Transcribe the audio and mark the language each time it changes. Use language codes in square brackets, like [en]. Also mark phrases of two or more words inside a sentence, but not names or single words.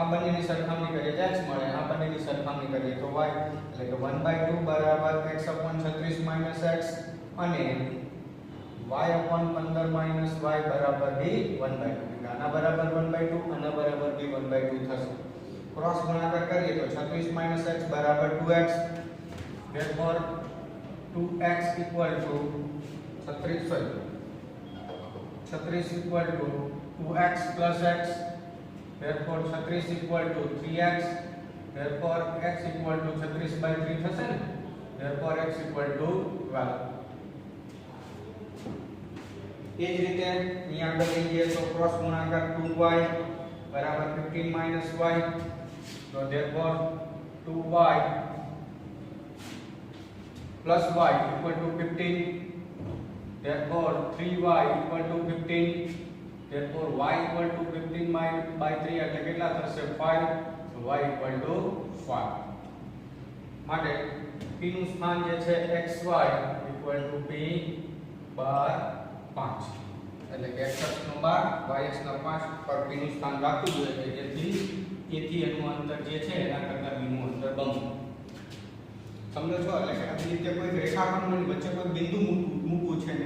[gu] બંનેની સરખામણી કરીએ તો x મળે આ બંનેની સરખામણી કરીએ તો y એટલે કે 1/2 બરાબર x / 36 - x અને y upon 15 - y બરાબર b 1/2 આના બરાબર 1/2 આના બરાબર b 1/2 થશે ક્રોસ ગુણાકાર કરીએ તો 36 - x બરાબર 2x [en] therefore 2x equal to 36 equal to 2x plus x therefore 36 equal to 3x therefore x equal to 36/3 [gu] થશે ને [en] therefore x equal to 12 [gu] એ જ રીતે અહીંયા આગળ લઈએ તો ક્રોસ ગુણાકાર 2y બરાબર 15 - y તો [en] therefore 2y plus y equal to 15 therefore 3y equal to 15 therefore y equal to 15 by 3 [gu] એટલે કેટલા થશે 5 [en] so y equal to [gu] માટે p નું સ્થાન જે છે xy = p બાર 5 એટલે કે x અક્ષનો 12 y અક્ષનો 5 પર p નું સ્થાન રાખવું જોઈએ જેથી a થી એનું અંતર જે છે એના કરતા b નું અંતર બમણું સમજો છો એટલે કે આવી રીતે કોઈ રેખાખંડની વચ્ચે કોઈ બિંદુ મૂકવું છે